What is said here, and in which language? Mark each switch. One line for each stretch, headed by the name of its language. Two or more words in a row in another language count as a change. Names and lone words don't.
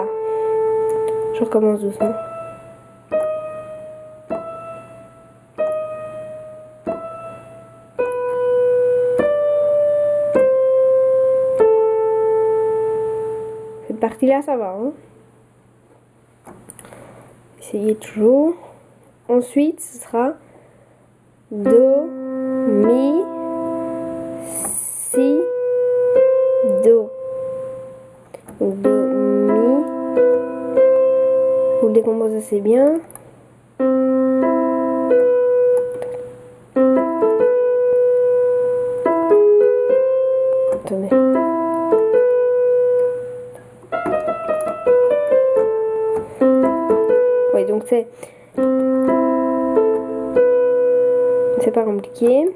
French: Je recommence doucement. Cette partie-là, ça va, hein? Essayez toujours. Ensuite, ce sera do, mi, si, do. Donc do, mi. Vous le décomposez assez bien. Attendez. Oui, donc c'est pas compliqué.